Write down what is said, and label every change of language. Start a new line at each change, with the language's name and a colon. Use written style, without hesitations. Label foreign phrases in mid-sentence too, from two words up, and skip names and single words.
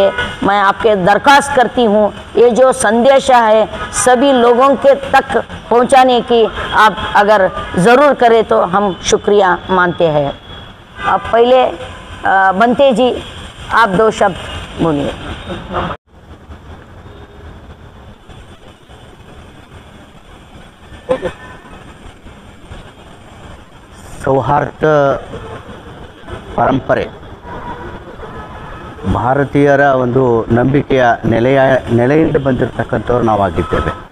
Hindi: मैं आपके दरख्वास्त करती हूँ ये जो संदेश है सभी लोगों के तक पहुँचाने की आप अगर ज़रूर करें तो हम शुक्रिया मानते हैं। अब पहले बनते जी आप 2 शब्द बोलिए।
Kannada: ಸೌಹಾರ್ದ ಪರಂಪರೆ ಭಾರತೀಯರ ಒಂದು ನಂಬಿಕೆಯ ನೆಲೆಯಿಂದ ಬಂದಿರತಕ್ಕಂಥವ್ರು ನಾವಾಗಿದ್ದೇವೆ.